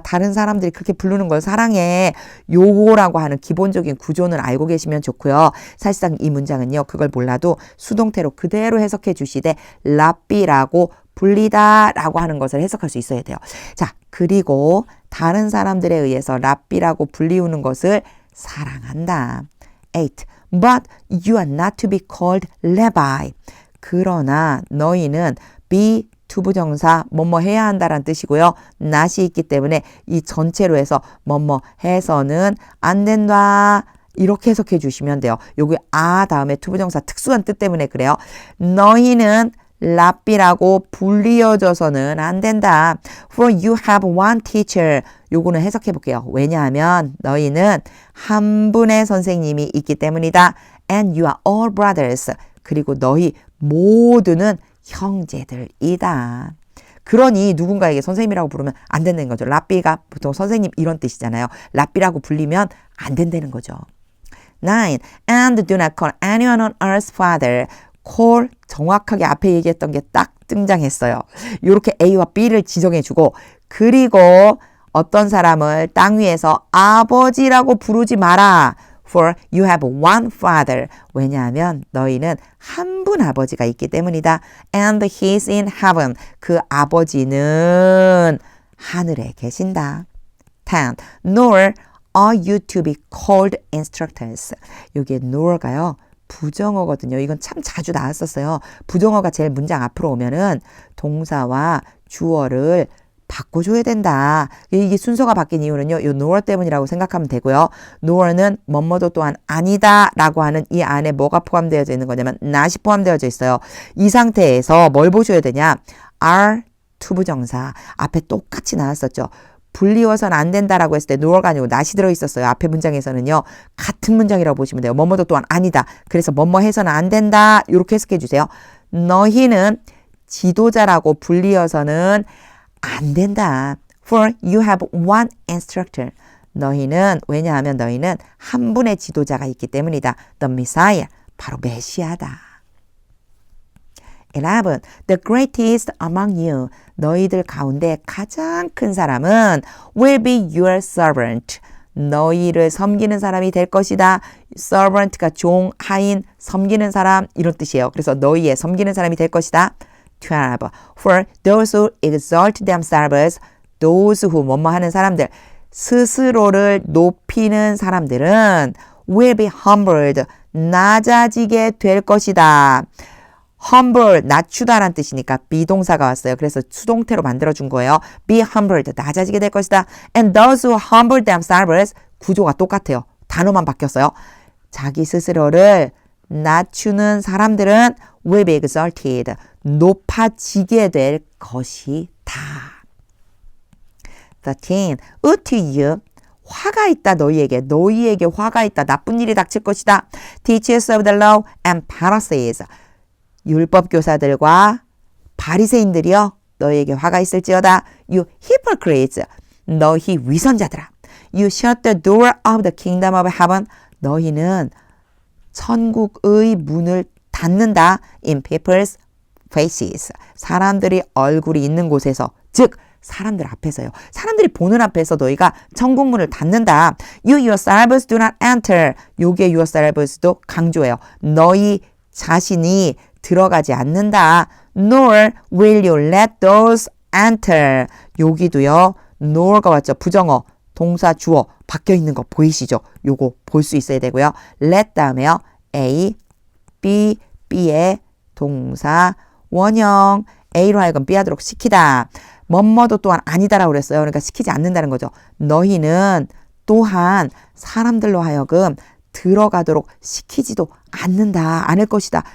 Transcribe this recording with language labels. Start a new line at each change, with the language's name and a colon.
Korean: 다른 사람들이 그렇게 부르는 걸 사랑해. 요거라고 하는 기본적인 구조는 알고 계시면 좋고요. 사실상 이 문장은요. 그걸 몰라도 수동태로 그대로 해석해 주시되 랍비라고 불리다 라고 하는 것을 해석할 수 있어야 돼요. 자, 그리고 다른 사람들에 의해서 랍비라고 불리우는 것을 사랑한다. 8.
English: But you are not to be called rabbi.
Korean: 그러나 너희는 be 투부정사 뭐뭐 해야 한다라는 뜻이고요. not이 있기 때문에 이 전체로 해서 뭐뭐 해서는 안 된다. 이렇게 해석해 주시면 돼요. 여기 다음에 투부정사 특수한 뜻 때문에 그래요. 너희는 랍비라고 불리어져서는 안 된다.
English: For you have one teacher.
Korean: 요거는 해석해 볼게요. 왜냐하면 너희는 한 분의 선생님이 있기 때문이다.
English: And you are all brothers.
Korean: 그리고 너희 모두는 형제들이다. 그러니 누군가에게 선생님이라고 부르면 안 된다는 거죠. 랍비가 보통 선생님 이런 뜻이잖아요. 랍비라고 불리면 안 된다는 거죠. 9.
English: And do not call anyone on earth father.
Korean: call 정확하게 앞에 얘기했던 게 딱 등장했어요. 이렇게 A와 B를 지정해주고 그리고 어떤 사람을 땅 위에서 아버지라고 부르지 마라.
English: For you have one father.
Korean: 왜냐하면 너희는 한 분 아버지가 있기 때문이다.
English: And he is in heaven.
Korean: 그 아버지는 하늘에 계신다. 10.
English: Nor are you to be called instructors.
Korean: 여기에 nor가요. 부정어거든요. 이건 참 자주 나왔었어요. 부정어가 제일 문장 앞으로 오면은 동사와 주어를 바꿔줘야 된다. 이게 순서가 바뀐 이유는요. 이 nor 때문이라고 생각하면 되고요. nor는 뭐뭐도 또한 아니다 라고 하는 이 안에 뭐가 포함되어져 있는 거냐면 not이 포함되어져 있어요. 이 상태에서 뭘 보셔야 되냐. are 투부정사 앞에 똑같이 나왔었죠. 불리워서는 안 된다라고 했을 때 nor가 아니고 not이 들어있었어요. 앞에 문장에서는요. 같은 문장이라고 보시면 돼요. 뭐뭐도 또한 아니다. 그래서 뭐뭐 해서는 안 된다. 이렇게 해석해 주세요. 너희는 지도자라고 불리어서는 안 된다.
English: For you have one instructor.
Korean: 너희는 왜냐하면 너희는 한 분의 지도자가 있기 때문이다.
English: The Messiah.
Korean: 바로 메시아다.
English: 11. The greatest among you.
Korean: 너희들 가운데 가장 큰 사람은
English: will be your servant.
Korean: 너희를 섬기는 사람이 될 것이다. servant가 종, 하인, 섬기는 사람 이런 뜻이에요. 그래서 너희의 섬기는 사람이 될 것이다. 12.
English: For those who exalt themselves, those who
Korean: 뭐뭐 하는 사람들, 스스로를 높이는 사람들은
English: will be humbled,
Korean: 낮아지게 될 것이다. humble, 낮추다라는 뜻이니까 비동사가 왔어요. 그래서 수동태로 만들어준 거예요.
English: be humbled,
Korean: 낮아지게 될 것이다.
English: And those who humble themselves,
Korean: 구조가 똑같아요. 단어만 바뀌었어요. 자기 스스로를 낮추는 사람들은
English: will be exalted,
Korean: 높아지게 될 것이다. 13.
English: Woe to you.
Korean: 화가 있다 너희에게. 너희에게 화가 있다. 나쁜 일이 닥칠 것이다.
English: Teachers of the law and Pharisees.
Korean: 율법 교사들과 바리새인들이여 너희에게 화가 있을지어다. You hypocrites. 너희 위선자들아. You shut the door of the kingdom of heaven. 너희는 천국의 문을 닫는다.
English: In people's faces.
Korean: 사람들이 얼굴이 있는 곳에서, 즉 사람들 앞에서요. 사람들이 보는 앞에서 너희가 천국문을 닫는다.
English: You yourselves do not enter.
Korean: 요게 yourselves도 강조해요. 너희 자신이 들어가지 않는다.
English: Nor will you let those enter.
Korean: 여기도요. nor가 왔죠. 부정어, 동사, 주어 바뀌어 있는 거 보이시죠? 요거 볼 수 있어야 되고요. let 다음에요. A, B, B의 동사, 원형, A로 하여금 B 하도록 시키다. 뭐뭐도 또한 아니다라고 그랬어요. 그러니까 시키지 않는다는 거죠. 너희는 또한 사람들로 하여금 들어가도록 시키지도 않을 것이다.